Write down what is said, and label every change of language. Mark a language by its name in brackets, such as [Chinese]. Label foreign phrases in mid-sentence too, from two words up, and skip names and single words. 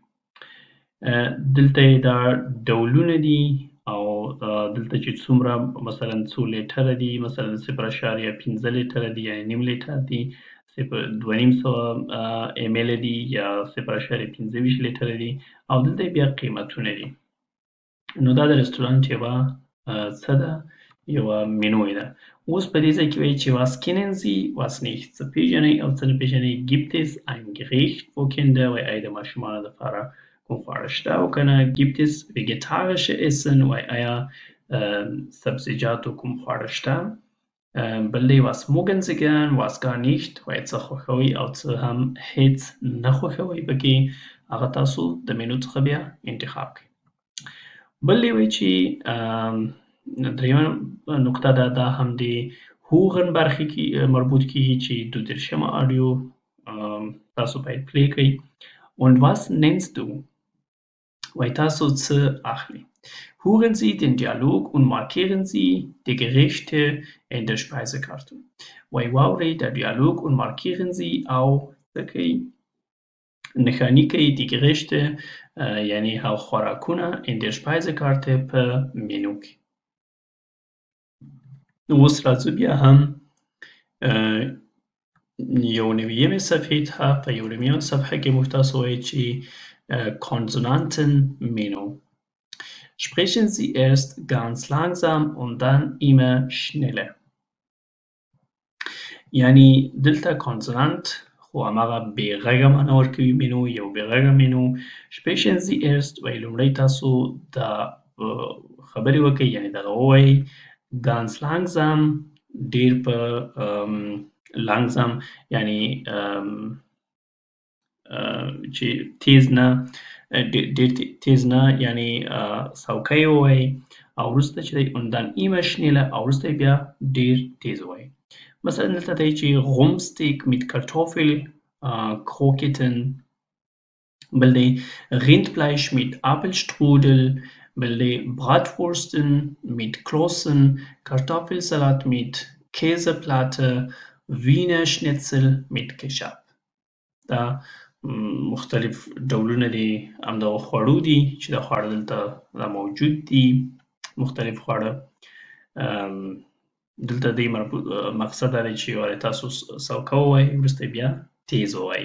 [Pashto] دلته یې دا ډولونه دي او دلته چې څومره مثلا څو لیټره دي، مثلا 0.5 لیټره دي یعنې نیم لیټر دي، 250 ml دي یا 0.25 لیټره دي، او دلته بیا قیمتونه دي. نو دا د رستورانت یوه څه ده، یوه منو یې ده. اوس په دې ځای کې وایي چې [German] was kennen Sie, was nicht. [Pashto] څه پېژنئ او څه نه پېژنئ. [German] Gibt es ein Gericht wo Kinder [Pashto] وایي آیا د ماشومانو لپاره کوم خواړه شته او که نه. [German] Gibt es vegetarische Essen [Pashto] وایي آیا سبزیجاتو کوم خواړه شته. بلې [German] was mögen Sie gern, was gar nicht [Pashto] وایي څه خوښوئ او څه هم هېڅ نه خوښوئ پکې. هغه تاسو د منو څخه بیا انتخاب کړئ. بل یې وایي چې دریمه نقطه ده، دا هم د هوغن برخې کې مربوط کېږي چې 32 آډیو تاسو باید پلی کړئ. [German] Und was nennst du [Pashto] وایي تاسو څه اخلئ. [German] Hören Sie den Dialog und markieren Sie die Gerichte in der Speisekarte. [Pashto] وایي واورئ د [German] Dialog und markieren Sie [Pashto] او څه کوئ نښاني کوي [German] die Gerichte [Pashto] یعنی هغه خوراکونه [German] in der Speisekarte [Pashto] په منو کې. اوس راځو بیا هم یو نویمې صفحې ته. په یو نویمه صفحه کې موږ تاسو وایي چې Konsonantenmenü. [German] Sprechen Sie erst ganz langsam und dann immer schneller. [Pashto] یعنی دلته کانسونانت خو هماغه بې غږه معنا ورکوي منو، یو بې غږه منو. [German] Sprechen Sie erst [Pashto] وایي لومړی تاسو دا خبرې وکړئ یعنی دغه ووایئ. [German] ganz langsam [Pashto] ډېر په langsam یعنی چې تیز نه، ډېر تیز نه یعنی سوکی ووایئ او وروسته چې دی [German] und dann immer schneller [Pashto] او وروسته بیا ډېر تیز ووایئ. مثلا دلته دی چې [German] Rumpsteak mit Kartoffelkroketten. [Pashto] بل دی [German] Rindfleisch mit Apfelstrudel. [Pashto] بل دی [German] Bratwursten mit Kloßen. Kartoffelsalat mit Käseplatte. Wiener Schnitzel mit Ketchup. [Pashto] دا مختلف ډولونه دي همدغه خوړو دي چې دا خواړه دلته دا موجود دي. مختلف خواړه دلته دی مقصد دا دی چې وایي تاسو سوکه ووایئ وروسته بیا تیز ووایئ.